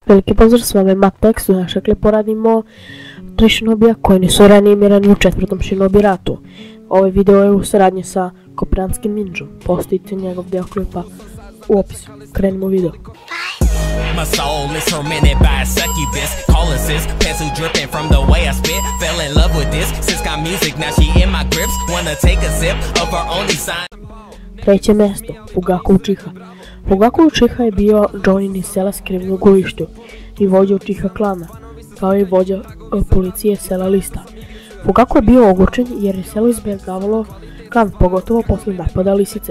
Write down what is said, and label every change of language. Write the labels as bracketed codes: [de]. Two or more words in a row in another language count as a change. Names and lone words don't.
[sr] Veliki pozdrav, s vama je Matex. U našem klipu radimo 3 Shinobija koji nisu reanimirani u 4. Shinobi ratu. Ovaj video je u saradnji sa Kopranskim ninjom. Postojite njegov deo klipa u opisu. Krenimo u video. [en] My soul is tormented by a succubus. Calling sis, pencil dripping from the way I spit. Fell in love with this, sis got music, now she in my grips. Wanna take a sip of her only sign. [sr] Treće mesto, Fugaku Uchiha. Fugaku Uchiha je bio Jonin iz sela Skriveno Gojište i vođa Uchiha klana, kao i vođa policije sela Lista. Fugaku je bio ogorčen jer je selo izbjegavalo klan, pogotovo posle napada lisice.